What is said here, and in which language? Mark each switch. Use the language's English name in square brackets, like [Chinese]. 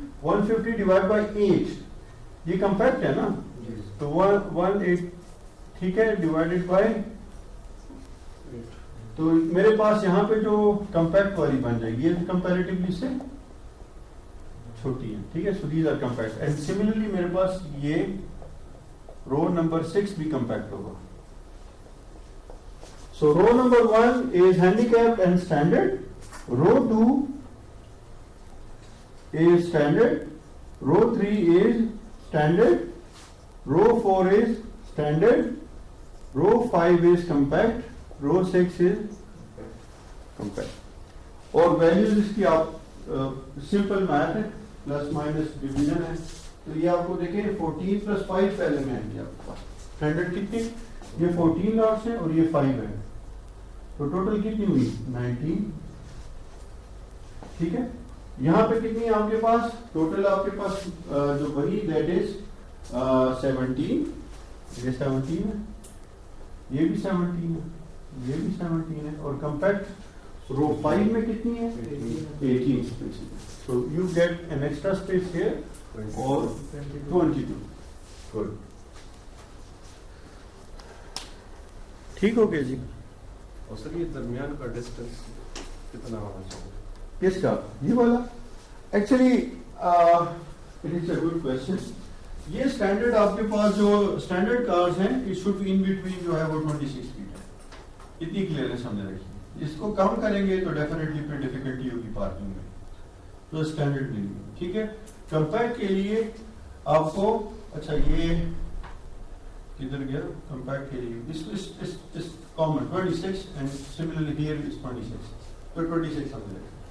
[Urdu] 150 divide by 8 یہ compact ہے نا, تو 180 ٹھیک ہے ڈیوائڈیڈ بائی, تو میرے پاس یہاں پہ جو کمپیکٹ والی بن جائے گی یہ کمپیریٹیولی سے چھوٹی ہے. ٹھیک ہے, [English] So these are compact. [Urdu] And similarly میرے پاس یہ رو نمبر 6 بھی کمپیکٹ ہوگا. [English] So row number 1 is handicap and standard, row 2 is standard, row 3 is standard, row 4 is standard, row 5 is compact, row 6 is compact. [Urdu] اور ویلیوز اس کی آپ simple math ہے, plus minus division ہے. تو یہ آپ کو دیکھیں 14 پلس 5 پہلے میں آئیں گے آپ کے پاس. اسٹینڈرڈ کتنی, یہ 14 لاٹس ہیں اور یہ 5 ہے, تو ٹوٹل کتنی ہوئی 19. ٹھیک ہے, یہاں پہ کتنی ہے آپ کے پاس ٹوٹل, آپ کے پاس جو بنی [English] That is 17. [Urdu] یہ 17 ہے, یہ بھی 17 ہے, یہ بھی 17 ہے, اور کمپیکٹ رو 5 میں کتنی ہے 18 space. [English] So you get an extra space here اور 22. [Urdu] گڈ, ٹھیک ہو گیا جی. اور سر یہ درمیان کا ڈسٹینس کتنا ہونا چاہیے کس کا, یہ والا. [English] Actually it is a good question. [Urdu] یہ اسٹینڈرڈ آپ کے پاس جو اسٹینڈرڈ کارز ہیں [English] it should be in between [Urdu] جو ہے وہ 26 فیٹ ہے. اتنی کلیئرنس ہم نے رکھی. اس کو کم کریں گے تو ڈیفینیٹلی پھر ڈیفیکلٹی ہوگی پارکنگ میں, تو اسٹینڈرڈ نہیں ہے. ٹھیک ہے, کمپیکٹ کے لیے آپ کو اچھا یہ کدھر گیا کمپیکٹ کے لیے, [English] this is common 26 and similarly here is 26. [Urdu] تو 26 سمجھ لیں.